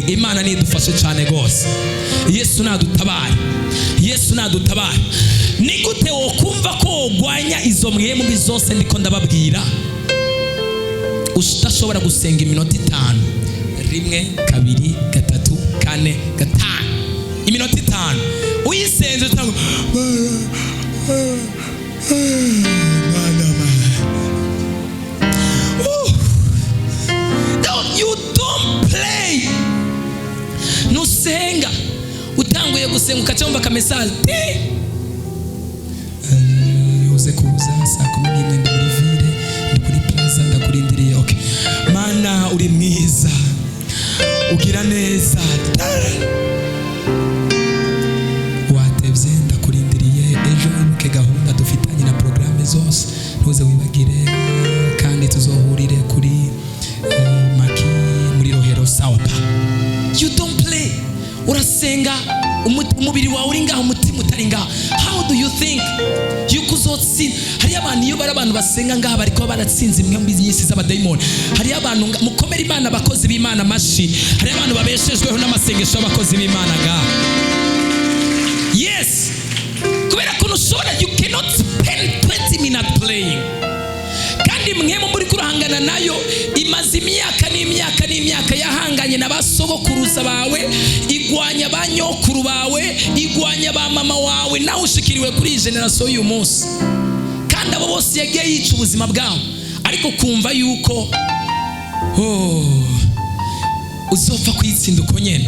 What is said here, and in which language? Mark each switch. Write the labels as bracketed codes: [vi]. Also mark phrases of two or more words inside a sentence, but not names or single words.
[rn] Imana nidufashe cyane gose. Yesu nadutabare, Yesu nadutabare. Ni gute wo kumva ko ugwanya izo mwemu bizose ndiko ndababwira, udashobora gusenga iminota 5, 1 2 3 4 5, iminota 5 uyisenze utango [en] you don't play. [rn] Nusenga utanguye gusenga ukacomba ka message uze kuza saa 11 ndi muri ville, ndi kuri plaza ndakurindiriye. Okay Mana uri mwiza, ugira neza, watevye ndakurindiriye. Ejo ibuke gahunda dufitanye na programme zose, ntuze wibagire, kandi tuzohurire kuri Maki muri Rohero. Sawa pa, [en] you don't play. [rn] Urasenga umubiri wawe uri ngaho, umutima utari ngaho. [en] How do you think [rn] yuko uzotsinda? Hari abantu iyo bari abantu basenga ngaho bariko baratsinze impwemu nyinshi z'abadayimoni. Hari abantu mukomera Imana, abakozi b'Imana mashi. Hari abantu babeshejweho n'amasengesho y'abakozi b'Imana ngaho. Yes, kubera ko ushobora, [en] you cannot spend 20 minutes playing. [rn] Kandi mwemu muri kurahangana nayo imaze imyaka n'imyaka n'imyaka, yahanganye n'abasogokuruza bawe, igwanya banyokuru bawe, igwanya ba mama wawe, nawe ushikiriwe kuri generation y'uyu munsi. Kandi abo bose yagiye yica ubuzima bwawe, ariko kumva yuko uzopfa kwitsinda uko nyene.